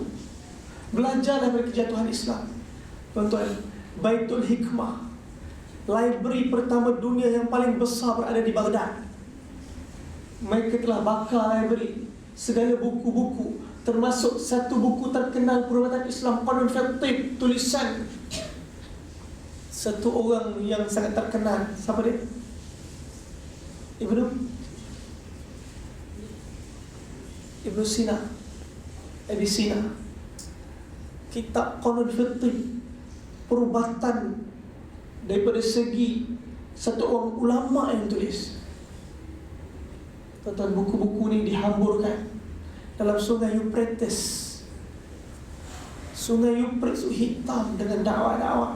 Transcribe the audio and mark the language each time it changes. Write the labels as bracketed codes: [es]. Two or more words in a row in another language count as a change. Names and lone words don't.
[ms] Belajarlah daripada kejatuhan Islam. Tuan-tuan, Baitul Hikmah, library pertama dunia yang paling besar berada di Baghdad. Mereka telah bakar library, segala buku-buku, termasuk satu buku terkenal perubatan Islam, Qanun Fiqh, tulisan satu orang yang sangat terkenal. Siapa dia? Ibnu Sina. Abi Sina. Kitab Qanun Fiqh, perubatan daripada segi satu orang ulama yang tulis. Tuan-tuan, buku-buku ni dihamburkan dalam sungai Euphrates. Sungai Euphrates hitam dengan dakwah-dakwah.